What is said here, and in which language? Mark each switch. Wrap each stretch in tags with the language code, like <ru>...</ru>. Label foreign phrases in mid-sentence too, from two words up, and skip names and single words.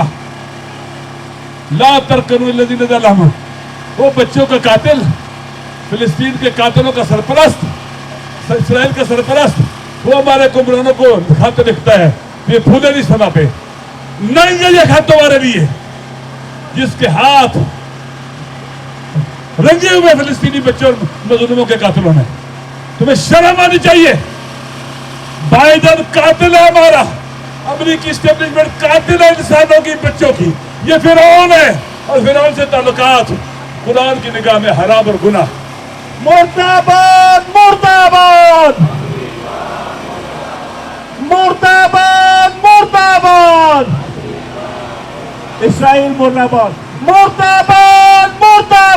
<ar>لا ترکنوا الذین ظلموا،</ar> <ur>وہ بچوں کا قاتل، فلسطین کے قاتلوں کا سرپرست، اسرائیل کا سرپرست، وہ ہمارے حکمرانوں کو خط لکھتا ہے، یہ پھولے نہیں سما پہ نہیں ہے، یہ خط تمہارے لیے جس کے ہاتھ رنگے ہوئے فلسطینی بچوں اور مظلوموں کے قاتلوں نے۔ تمہیں شرم آنی چاہیے۔ بائیڈن قاتل ہے ہمارا، امریکی اسٹیبلشمنٹ قاتل ہے انسانوں کی، بچوں کی۔ یہ فرعون ہے، اور فرعون سے تعلقات قرآن کی نگاہ میں حرام اور گناہ۔ مرداباد مرداباد مرداباد مرداباد، اسرائیل مرداباد، مرداباد مرداباد۔</ur>